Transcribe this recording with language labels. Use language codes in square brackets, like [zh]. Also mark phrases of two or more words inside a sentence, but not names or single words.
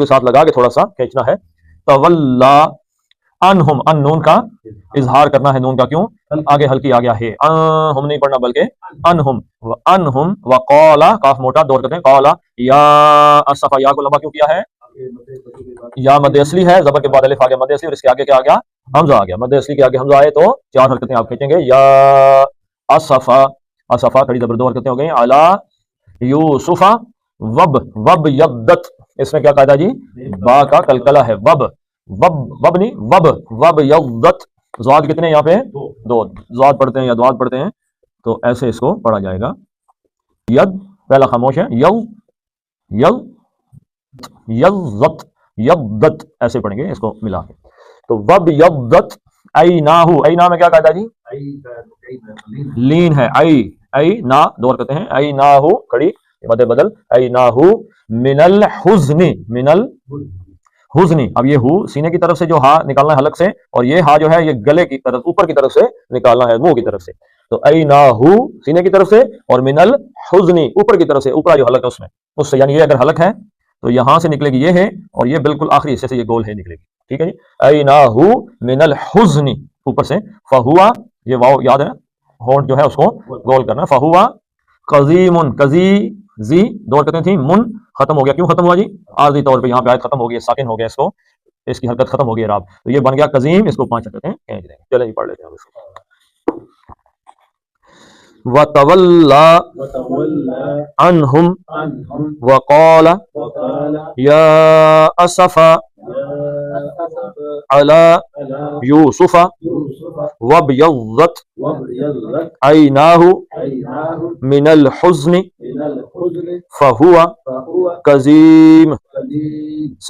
[ur] ساتھ لگا کے تھوڑا سا کھینچنا ہے، تولا انہم، ان نون کا اظہار کرنا ہے، نون کا کیوں آگے ہلکی آ گیا ہے، ہم نہیں پڑھنا بلکہ انہم، انہم وقالا، کاف موٹا دو حرکتیں، [ar] قالا یا اصفا، [ur] یا کو لمبا کیوں کیا ہے، یا مد اصلی ہے، زبر کے بعد الف آ گیا مد اصلی، اور اس کے آگے کیا آ گیا، حمزہ آ گیا، مد اصلی کے آگے حمزہ آئے تو چار حرکتیں آپ کھینچیں گے، [ar] یا اصفا، [ur] اصفا کھڑی زبر دو حرکتیں ہو گئی، [ar] علی یوسفا، [ur] وب، [ar] وب یبدت، [ur] اس میں کیا قاعدہ جی، با کا کلکلہ ہے، وب، وب، وب نہیں وب، [ar] وب یبدت، [ur] زواد کتنے یہاں پہ دو، زواد پڑھتے ہیں یا دواد پڑھتے ہیں، تو ایسے اس کو پڑھا جائے گا، ید پہلا خاموش ہے، یو، یو، یبدت، یبدت، ایسے پڑھیں گے اس کو ملا کے، تو [ar] وب یبدت ایناہو، [ur] اینا میں کیا قاعدہ جی، لین ہے، ای نا دو حرکتیں ہیں، ایناہو کھڑی مد بدل، [ar] ایناہو من الحزن، من الحزن، [ur] اب یہ ہو سینے کی طرف سے جو ہا نکالنا ہے حلق سے، اور یہ ہا جو ہے یہ گلے کی طرف اوپر کی طرف سے نکالنا ہے، منہ کی طرف سے، تو ایناہو سینے کی طرف سے، اور [ar] من الحزن [ur] اوپر کی طرف سے، اوپر جو حلق ہے اس میں، اس سے، یعنی یہ اگر حلق ہے تو یہاں سے نکلے گی یہ ہے، اور یہ بالکل آخری حصے سے یہ گول ہے نکلے گی، ٹھیک ہے جی، ایناہو [ar] من الحزن [ur] اوپر سے، فہوا، یہ واو یاد ہے، ہونٹ جو ہے اس کو گول کرنا، [ar] فہوا قزیم، [ur] قزی، زی دو حرکتیں تھیں، من ختم ہو گیا، کیوں ختم ہوا جی، عارضی طور پہ یہاں پہ آیت ختم ہو گئی، ساکن ہو گیا، اس کو اس کی حرکت ختم ہو گئی راب، تو یہ بن گیا قزیم، اس کو پانچ حرکتیں کھینچ دیں گے، چلیں جی پڑھ لیتے ہیں اس کو، [ar] وَتَوَلَّى عَنْهُمْ وَقَالَ يَا أَسَفَا عَلَى يُوسُفَ وَابْيَضَّتْ عَيْنَاهُ مِنَ الْحُزْنِ فَهُوَ كَظِيمٌ.